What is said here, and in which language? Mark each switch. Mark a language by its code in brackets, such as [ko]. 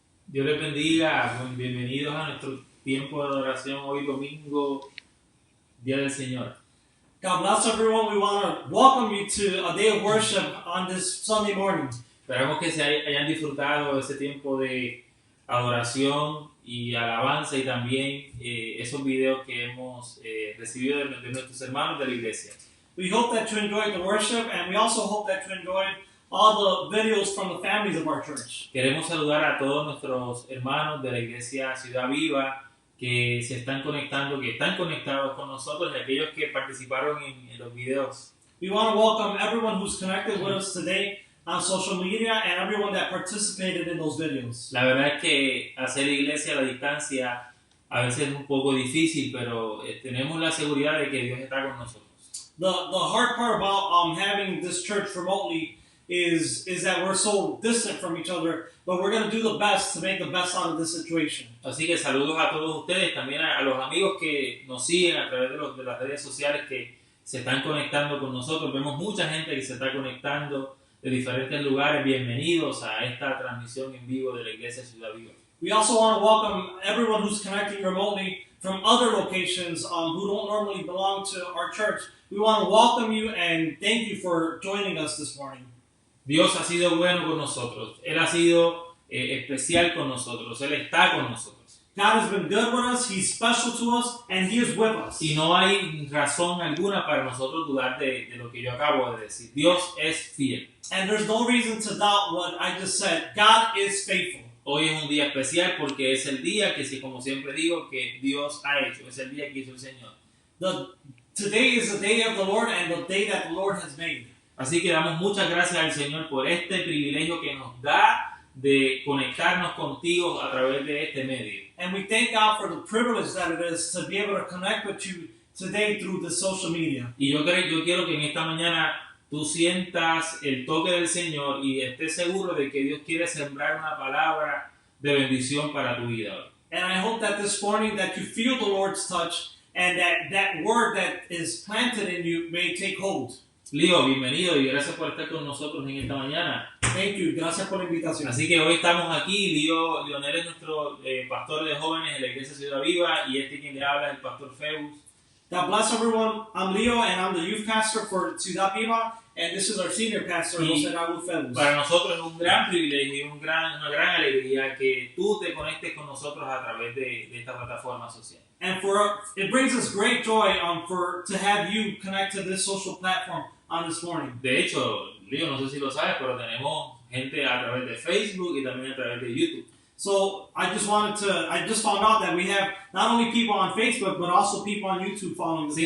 [es] Dios les bendiga, bienvenidos a nuestro tiempo de adoración hoy domingo, Día del Señor. [en] God bless everyone. We want to welcome you to a day of worship on this Sunday morning. [es] Esperamos que se hayan disfrutado de ese tiempo de adoración y alabanza y también esos videos que hemos recibido de nuestros hermanos de la iglesia. [en] We hope that you enjoyed the worship, and we also hope that you enjoyed all the videos from the families of our church. [es] Queremos saludar a todos nuestros hermanos de la iglesia Ciudad Viva que se están conectando, que están conectados con nosotros y aquellos que participaron en los videos. [en] We want to welcome everyone who's connected with us today on social media and everyone that participated in those videos. [es] La verdad es que hacer iglesia a la distancia a veces es un poco difícil, pero tenemos la seguridad de que Dios está con nosotros. [en] The hard part about having this church remotely is that we're so distant from each other, but we're going to do the best to make the best out of this situation. [es] Así que saludos a todos ustedes, también a los amigos que nos siguen a través de las redes sociales que se están conectando con nosotros. Vemos mucha gente que se está conectando de diferentes lugares. Bienvenidos a esta transmisión en vivo de la iglesia Ciudad Viva. [en] We also want to welcome everyone who's connecting remotely from other locations who don't normally belong to our church. We want to welcome you and thank you for joining us this morning. [es] Dios ha sido bueno con nosotros. Él ha sido especial con nosotros. Él está con nosotros. [en] God has been good with us, He's special to us, and He is with us. [es] Y no hay razón alguna para nosotros dudar de lo que yo acabo de decir. Dios es fiel. [en] And there's no reason to doubt what I just said. God is faithful. [es] Hoy es un día especial porque es el día que, como siempre digo, que Dios ha hecho. Es el día que hizo el Señor. [en] Today is the day of the Lord and the day that the Lord has made. [es] Así que damos muchas gracias al Señor por este privilegio que nos da de conectarnos contigo a través de este medio. [en] And we thank God for the privilege that it is to be able to connect with you today through the social media. [es] Y yo quiero que en esta mañana tú sientas el toque del Señor y estés seguro de que Dios quiere sembrar una palabra de bendición para tu vida hoy. [en] And I hope that this morning that you feel the Lord's touch and that word that is planted in you may take hold. [es] Leo, bienvenido y gracias por estar con nosotros en esta mañana. [en] Thank you, [es] gracias por la invitación. Así que hoy estamos aquí, Leonel es nuestro pastor de jóvenes en la iglesia Ciudad Viva y quien le habla es el pastor Febus. [en] God bless everyone. I'm Leo and I'm the youth pastor for Ciudad Viva and this is our senior pastor, José, Raúl, Febus. [es] Para nosotros es un gran privilegio y una gran alegría que tú te conectes con nosotros a través de esta plataforma social. [en] And it brings us great joy to have you connect to this social platform on this morning. [es] De hecho, Leo, no sé si lo sabes, pero tenemos gente a través de Facebook y también a través de YouTube. [en] So I just found out that we have not only people on Facebook, but also people on YouTube following the